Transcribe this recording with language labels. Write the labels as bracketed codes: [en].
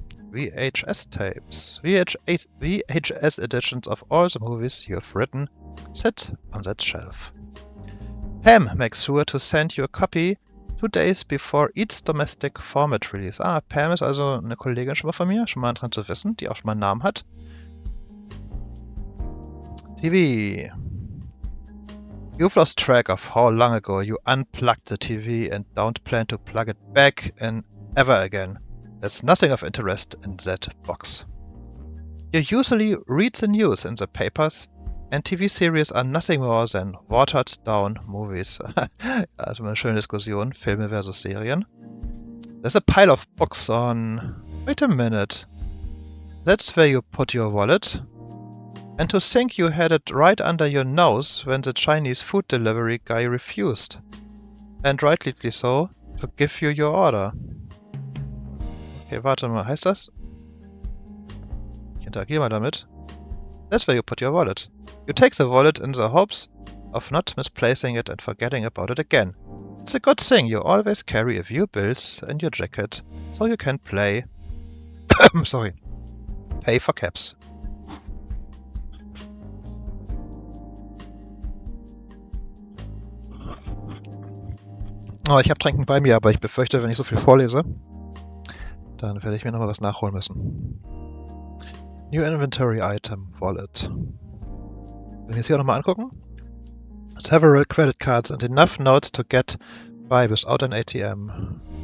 [en] VHS tapes. VHS editions of all the movies you have written sit on that shelf. Pam makes sure to send you a copy 2 days before each domestic format release. [de] Pam ist also eine Kollegin schon mal von mir, schon mal dran zu wissen, die auch schon mal einen Namen hat. [en] TV. You've lost track of how long ago you unplugged the TV and don't plan to plug it back in ever again. There's nothing of interest in that box. You usually read the news in the papers, and TV series are nothing more than watered-down movies. [de] Also eine schöne Diskussion, Filme versus Serien. [en] There's a pile of books on... Wait a minute. That's where you put your wallet? And to think you had it right under your nose when the Chinese food delivery guy refused. And rightly so, to give you your order. [de] Okay, warte mal, heißt das? Ich interagiere mal damit. [en] That's where you put your wallet. You take the wallet in the hopes of not misplacing it and forgetting about it again. It's a good thing you always carry a few bills in your jacket, so you can pay for cabs. [de] Oh, ich habe Trinken bei mir, aber ich befürchte, wenn ich so viel vorlese, dann werde ich mir nochmal was nachholen müssen. [en] New Inventory Item Wallet. [de] Wenn wir es hier nochmal angucken. [en] Several credit cards and enough notes to get by without an ATM.